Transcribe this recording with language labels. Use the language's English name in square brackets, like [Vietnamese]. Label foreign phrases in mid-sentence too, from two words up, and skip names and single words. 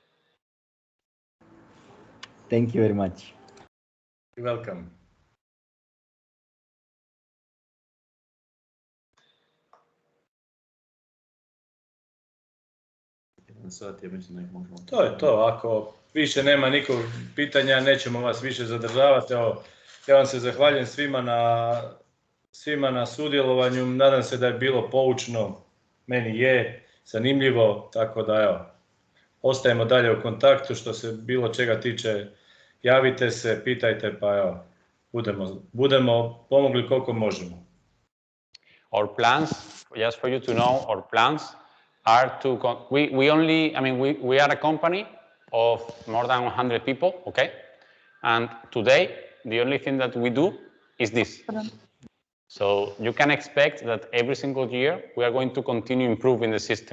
[English] Thank you very much. You're welcome. [Croatian] To je to, ako više nema nikog pitanja, nećemo vas više zadržavati. Evo, ja vam se zahvaljujem svima na sudjelovanju, nadam se da je bilo poučno, meni je, zanimljivo, tako da evo, ostajemo dalje u kontaktu, što se bilo čega tiče, javite se, pitajte, pa evo, budemo pomogli koliko možemo. [English] Our plans, just for you to know, our plans are to, we are a company of more than 100 people, okay? And today, the only thing that we do is this. So you can expect that every single year, we are going to continue improving the system.